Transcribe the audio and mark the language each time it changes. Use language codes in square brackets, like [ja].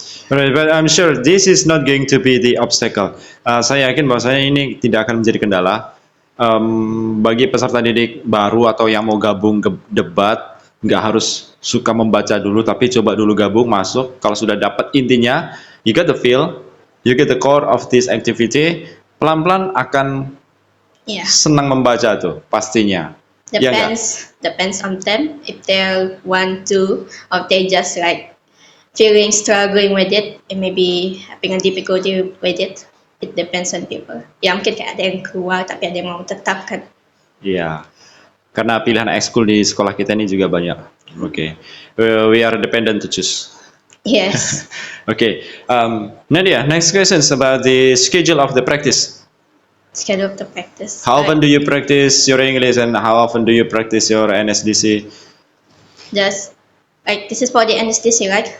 [en] Right, but I'm sure this is not going to be the obstacle. [id] Saya yakin bahwasanya ini tidak akan menjadi kendala. Bagi peserta didik baru atau yang mau gabung ke debat, nggak harus suka membaca dulu, tapi coba dulu gabung, masuk. Kalau sudah dapat intinya, [en] you get the feel, you get the core of this activity, [id] pelan-pelan akan [en] Yeah. [id] senang membaca tuh, pastinya. Ya nggak? [en] Depends on them if they want to, or they just like struggling with it and maybe having a difficulty with it. It depends on people. [id] Ya mungkin kayak ada yang keluar tapi ada yang mau tetap kan. Iya, karena pilihan ekskul di sekolah kita ini juga banyak. [en] Oke, we are dependent to choose. Yes. Okay, Nadia, next question is about the schedule of the practice. Schedule of the practice. How often do you practice your English and how often do you practice your NSDC? Just like this is for the NSDC, right?